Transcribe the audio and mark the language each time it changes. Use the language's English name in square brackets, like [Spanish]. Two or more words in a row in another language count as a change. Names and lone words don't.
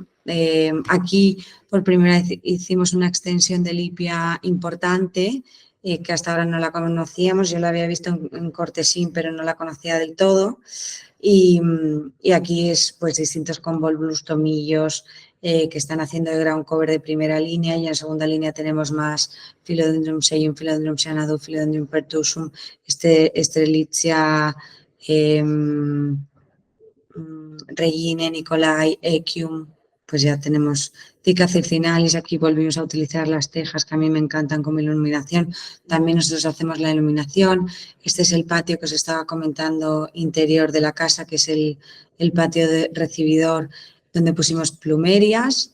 [Spanish] Aquí por primera vez hicimos una extensión de lipia importante que hasta ahora no la conocíamos. Yo la había visto en Cortesín, pero no la conocía del todo. Y aquí es pues distintos convolvulus, tomillos, que están haciendo de [English] ground cover [Spanish] de primera línea, y en segunda línea tenemos más Philodendron Seium, Philodendron Xanadu, Philodendron pertursum, Strelitzia, Regine, Nicolai, Equium. Pues ya tenemos Cica circinalis. Aquí volvimos a utilizar las tejas, que a mí me encantan como iluminación. También nosotros hacemos la iluminación. Este es el patio que os estaba comentando, interior de la casa, que es el patio de recibidor, donde pusimos plumerias.